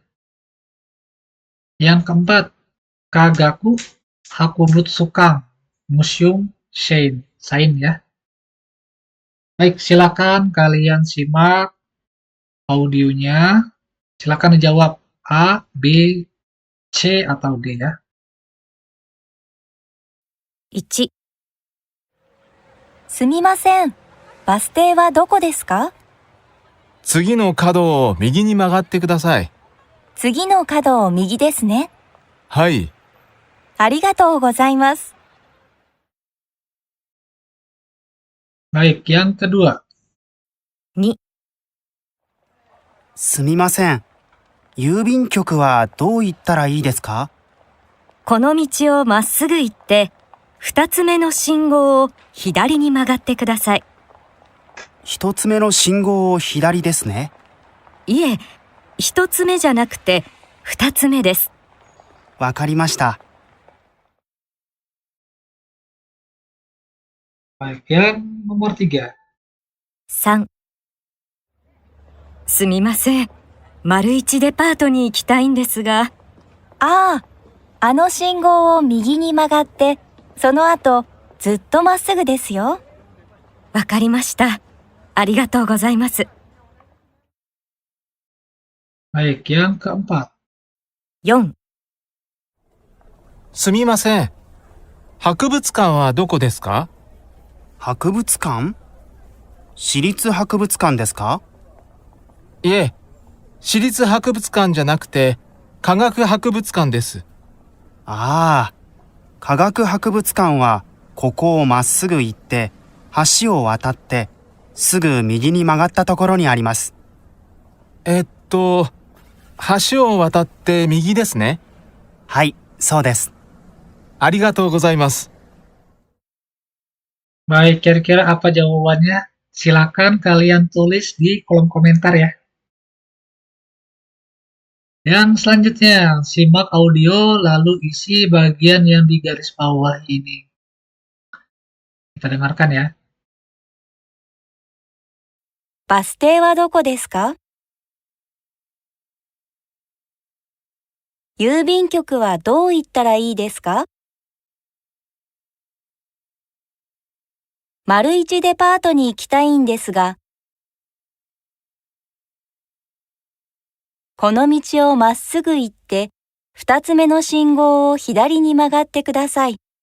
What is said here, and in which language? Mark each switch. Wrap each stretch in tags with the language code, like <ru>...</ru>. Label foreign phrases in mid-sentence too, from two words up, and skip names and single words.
<id>Yang keempat,</id> <ja>科学博物館,</ja> <id>Museum Sain ya. Baik, silakan kalian simak audionya. Silakan dijawab A, B, C, atau D ya.</id> <ja>1、すみません。バス停はどこですか？次の角を右に曲がってください。次の角を右ですね。はい。ありがとうございます。</ja> <id>Baik, yang kedua.</id> <ja>2、すみません。郵便局はどう行ったらいいですか？この道をまっすぐ行って、二つ目の信号を左に曲がってください。一つ目の信号を左ですね。いえ、一つ目じゃなくて二つ目です。わかりました。</ja> <id>Baik, yang nomor 3.</id> <ja>3、すみません。丸一デパートに行きたいんですが。ああ、あの信号を右に曲がって、その後、ずっとまっすぐですよ。わかりました。ありがとうございます。</ja> <id>Baik, yang keempat.</id> <ja>4、すみません。博物館はどこですか？博物館？市立博物館ですか？いえ、市立博物館じゃなくて、科学博物館です。ああ、科学博物館はここをまっすぐ行って橋を渡ってすぐ右に曲がったところにあります。橋を渡って右ですね。はい、そうです。ありがとうございます。</ja> <id>Baik, kira-kira apa jawabannya? Silakan kalian tulis di kolom komentar ya. Yang selanjutnya, simak audio lalu isi bagian yang di garis bawah ini. Kita dengarkan ya.</id> <ja>バス停はどこですか？郵便局はどう行ったらいいですか？丸一デパートに行きたいんですが、この道をまっすぐ行って、二つ目の信号を左に曲がってください。</ja>